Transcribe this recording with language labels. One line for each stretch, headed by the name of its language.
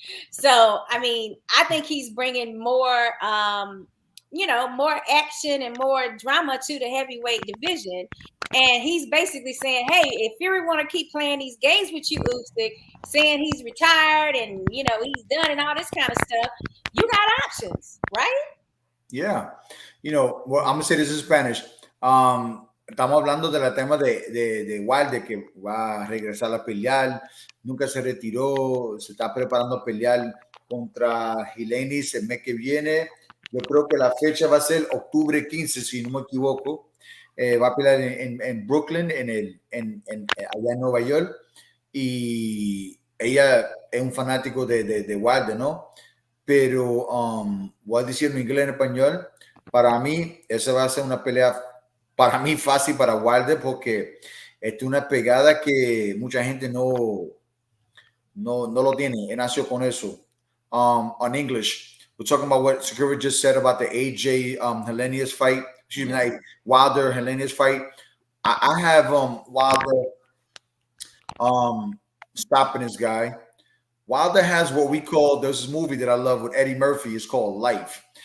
English: So, I mean, I think he's bringing more, more action and more drama to the heavyweight division. And he's basically saying, hey, if Fury want to keep playing these games with you, Usyk, saying he's retired and, he's done and all this kind of stuff, you got options, right? Yeah. Well, I'm going to say this in Spanish.
Spanish: Estamos hablando de la tema de Wilder, que va a regresar a pelear. Nunca se retiró. Se está preparando a pelear contra Helenius el mes que viene. Yo creo que la fecha va a ser octubre 15, si no me equivoco. Va a pelear en Brooklyn, allá en Nueva York. Y ella es un fanático de Wilder, ¿no? Pero voy a decirlo en inglés, en español. Para mí, esa va a ser una pelea para mí fácil para Wilder, porque es una pegada que mucha gente no lo tiene. Él nació con eso.
English: On English, we're talking about what Sakura just said about the AJ Helenius fight. Excuse me, like Wilder Helenius fight. I have Wilder stopping this guy. Wilder has what we call, there's this movie that I love with Eddie Murphy. It's called Life.